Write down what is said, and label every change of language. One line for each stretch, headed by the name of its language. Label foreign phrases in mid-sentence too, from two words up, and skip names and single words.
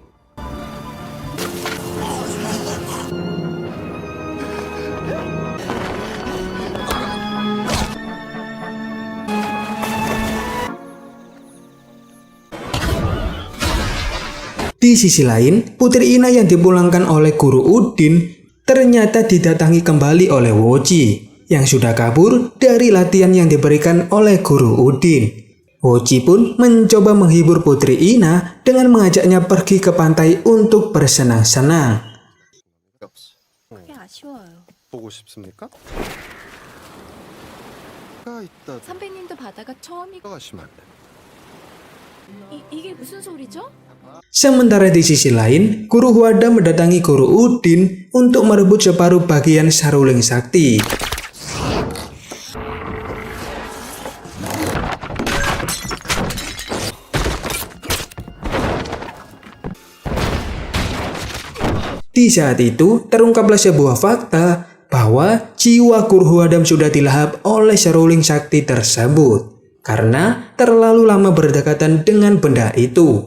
Indonesian: Di sisi lain, Putri Ina yang dipulangkan oleh Guru Udin ternyata didatangi kembali oleh Woji yang sudah kabur dari latihan yang diberikan oleh Guru Udin. Woji pun mencoba menghibur Putri Ina dengan mengajaknya pergi ke pantai untuk bersenang-senang.
Korean: 그게 아쉬워요. 보고 싶습니까? 가 있다 선배님도 바다가 처음이고 가시면 안 돼. 이게 무슨 소리죠?
Indonesian: Sementara di sisi lain, Guru Huadam mendatangi Guru Udin untuk merebut separuh bagian Saruling Sakti. Di saat itu, terungkaplah sebuah fakta bahwa jiwa Guru Huadam sudah dilahap oleh Saruling Sakti tersebut karena terlalu lama berdekatan dengan benda itu.